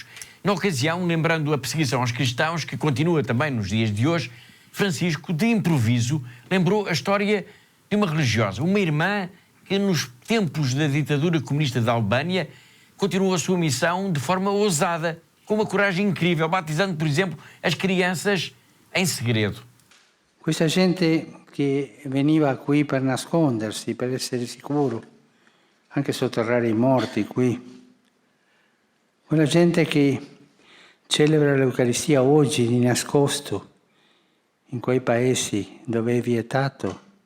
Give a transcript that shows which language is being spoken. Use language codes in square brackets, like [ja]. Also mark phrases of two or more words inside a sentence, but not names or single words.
[pt] Na ocasião, lembrando a perseguição aos cristãos, que continua também nos dias de hoje, Francisco, de improviso, lembrou a história de uma religiosa, uma irmã que nos tempos da ditadura comunista da Albânia continuou a sua missão de forma ousada, com uma coragem incrível, batizando, por exemplo, as crianças em segredo. [it] Questa gente che veniva qui per nascondersi, per essere sicuro, anche sotterrare i morti qui. Quella gente che celebra l'Eucaristia oggi di nascosto in quei paesi dove è vietato.